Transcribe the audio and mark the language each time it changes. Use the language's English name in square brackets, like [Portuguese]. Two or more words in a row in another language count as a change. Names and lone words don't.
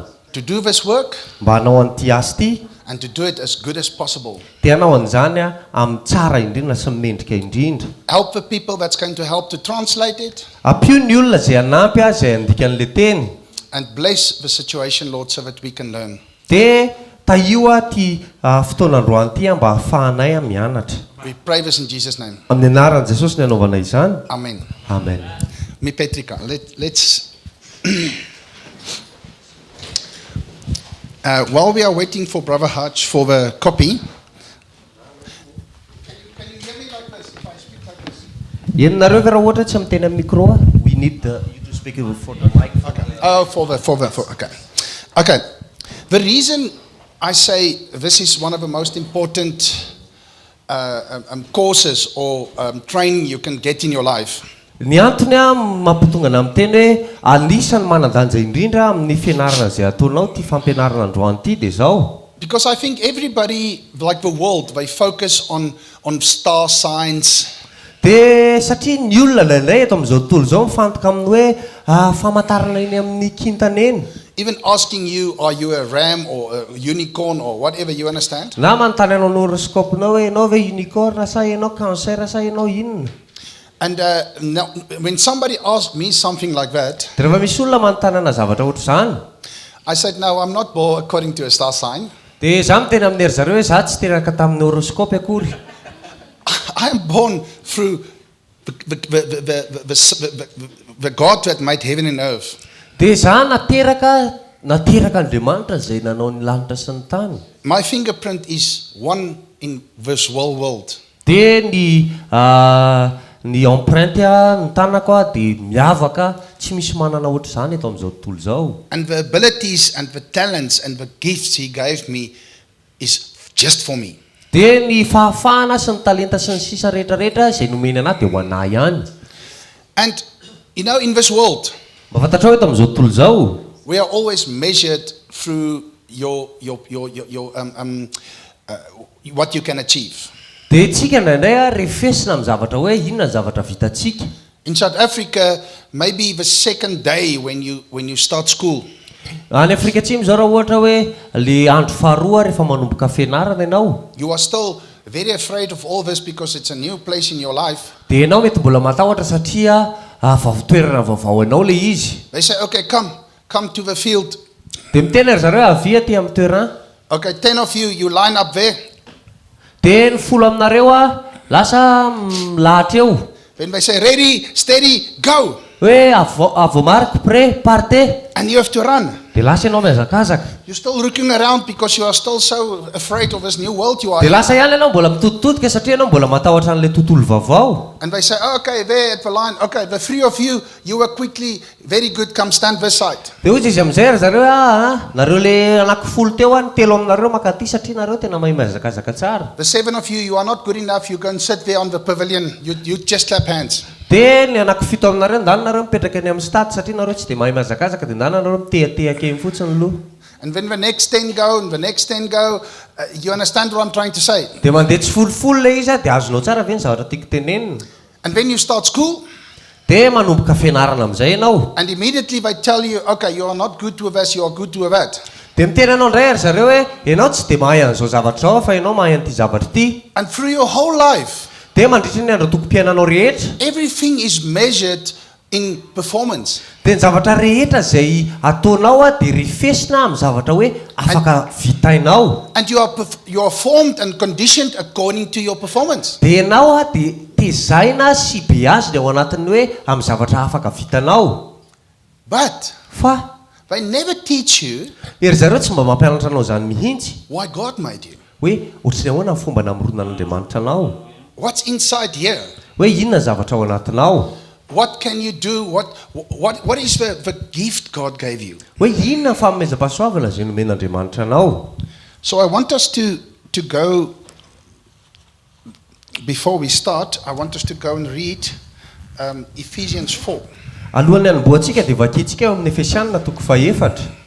[English] To do this work [Malagasy] Mba hanao an'ity asa ity. [English] and to do it as good as possible. [Malagasy] Dia hanao an'izany amin'ny tsara indrindra sy mendrika indrindra. [English] Help the people that's going to help to translate it. [Malagasy] Ampio ny olona zay anampy zay andikan'ilay teny. [English] And bless the situation, Lord, so that we can learn. [Malagasy] Dia taio ty fotoanandroany ity mba hahafahanay mianatra. [English] We pray this in Jesus' name. [Malagasy] Amin'ny anaran'i Jesosy ny anaovana izany. [English] Amen. [Malagasy] Amen. [English] Me Petrika, let's... while we are waiting for Brother Hutch for the copy... Can you hear me like this, if I speak like this? [Malagasy] Ianareo ve raha ohatra tsy miteny amin'ny micro [English] we need you to speak for the mic. Okay. Oh, okay. Okay. The reason I say this is one of the most important courses or training you can get in your life. [Malagasy] Ny antony mampitonga na miteny hoe anisan'ny manan-danja indrindra amin'ny fianarana zay ataonao ty fampianarana androany ity dia zao. [English] Because I think everybody, like the world, they focus on star signs. [Malagasy] Dia satria ny olona laindray eto amin'izao tontolo izao mifantoka amin'ny hoe famantarana eny amin'ny kintana eny. [English] Even asking you, are you a ram or a unicorn or whatever, you understand? [Malagasy] Na manontany anao ny horoscope-nao hoe ianao ve unicorn sa ianao cancer sa ianao inona. [English] And now, when somebody asked me something like that, [Malagasy] Dia rehefa misy olona manontany ana zavatra ohatr' izany. [English] I said, no, I'm not born according to a star sign. [Malagasy] Dia izaho miteny amin'ny ery zareo hoe izaho tsy teraka tamin'ny horoscope akory. [English] I am born through the God that made heaven and earth. [Malagasy] Dia izaho nateraka Andriamanitra zay nanao ny lanitra sy ny tany. [English] My fingerprint is one in this whole world. [Malagasy] Dia ny empreinte ny tanako dia miavaka tsy misy manana ohatr' izany eto amin'izao tontolo izao. [English] And the abilities and the talents and the gifts he gave me is just for me. [Malagasy] Dia ny fahafahana sy ny talenta sy ny sisa rehetrarehetra izay nomeny anahy dia ho anahy ihany. [English] And you know, in this world, [Malagasy] Mafantatrao eto amin'izao tontolo izao, [English] we are always measured through what you can achieve. [Malagasy] dia tsika indraindray refesina amin'ny zavatra hoe inona ny zavatra vitantsika. [English] In South Africa, maybe the second day when you start school, [Malagasy] Any Afrika Atsimo zao raha ohatra hoe le andro faharoa rehefa manomboka fianarana ianao, [English] you are still very afraid of all this because it's a new place in your life. [Malagasy] dia ianao mety mbola matahotra satria toerana vaovao ianao le izy. [English] They say, okay, come to the field. [Malagasy] Dia miteny ry zareo avy aty amin'ny toerana. [English] Okay, 10 of you line up there. [Malagasy] Dia ny 10 aminareo lasa milahatra eo. [English] Then they say, ready, steady, go. [Malagasy] hoe avomariko pre parte [English] and you have to run. [Malagasy] dia lasa ianao mihazakazaka [English] You're still looking around because you are still so afraid of this new world you are [Malagasy] dia [English] in. [Malagasy] lasa ihany ianao mbola mitoditodika satria ianao mbola matahotra an'ilay tontolo vaovao. [English] And they say, oh, okay, there at the line, okay, the three of you, you were quickly, very good, come stand this side. [Malagasy] Dia hoy izy amin'izay ry zareo nareo le anankifolo teo any telo aminareo makaty satria nareo tena mahay mihazakazaka tsara. [English] The seven of you, you are not good enough, you go and sit there on the pavilion, you just clap hands. [Malagasy] Dia ny anankifito aminareo ndany nareo mipetraka any amin'ny stade satria nareo tsy dia mahay mihazakazaka dia ndany nareo mitehatehaka eny fotsiny aloha. [English] And when the next 10 go, and the next 10 go, you understand what I'm trying to say. [Malagasy] Dia mandeha tsy folofolo le izy dia azonao tsara ve ny zavatra tiako tenenina. [English] And when you start school, [Malagasy] Dia manomboka fianarana amin'izay ianao. [English] and immediately they tell you, okay, you are not good with this, you are good with that. [Malagasy] Dia miteny anao indray ry zareo hoe ianao tsy dia mahay an'izao zavatra zao fa ianao mahay an'ity zavatra ity. [English] And through your whole life, [Malagasy] Dia mandritra ny andro tokom-piainanao rehetra [English] everything is measured in performance. [Malagasy] dia ny zavatra rehetra izay ataonao dia rifesina amin'ny zavatra hoe afaka vitainao. [English] And you are formed and conditioned according to your performance. [Malagasy] Dia ianao dia tezaina sy beazy dia ao anatin'ny hoe amin'ny zavatra afaka vitanao. [English] But [Malagasy] Fa [English] they never teach you [Malagasy] ery zareo tsy mba mampianatra anao izany mihitsy [English] why God made you. [Malagasy] hoe ohatrany ahoana ny fomba namorona an'Andriamanitra anao, [English] What's inside here? [Malagasy] hoe inona ny zavatra ao anatinao, [English] What can you do? What is the gift God gave you? [Malagasy] hoe inona ny fanomezam-pahasoavana izay nomen'Andriamanitra anao. [English] So I want us to go, before we start, I want us to go and read Ephesians 4. [Malagasy] Alohan'ny hanomboantsika dia vakintsika eo amin'ny Efesianina toko fahaefatra.